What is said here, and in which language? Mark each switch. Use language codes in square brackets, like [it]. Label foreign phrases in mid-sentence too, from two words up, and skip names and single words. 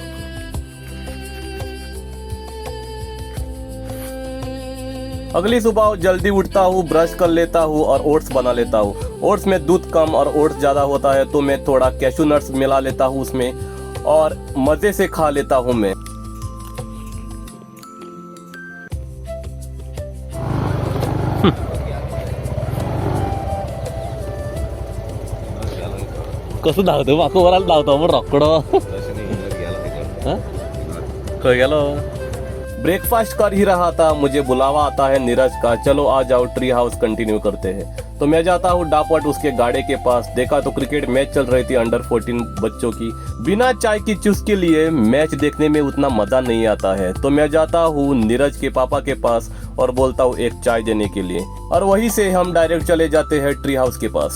[hi] अगली सुबह जल्दी उठता हूँ, ब्रश कर लेता हूँ और ओट्स बना लेता हूँ। ओट्स में दूध कम और ओट्स ज़्यादा होता है, तो मैं थोड़ा [en] cashew nuts [hi] मिला लेता हूँ उसमें और मज़े से खा लेता हूँ मैं। [kok] कसं धावतो म्हाका वराल धावतो मग रोकडो खंय गेलो। [hi] ब्रेकफास्ट कर ही रहा था, मुझे बुलावा आता है नीरज का, चलो आ जाओ [en] tree house [hi] कंटिन्यू करते हैं। तो मैं जाता हूँ डापट उसके गाड़े के पास। देखा तो [en] cricket match [hi] चल रही थी अंडर 14 बच्चों की। बिना चाय की चुस्की के लिए मैच देखने में उतना मजा नहीं आता है, तो मैं जाता हूँ नीरज के पापा के पास और बोलता हूँ एक चाय देने के लिए, और वहीं से हम डायरेक्ट चले जाते हैं [en] tree house [hi] के पास।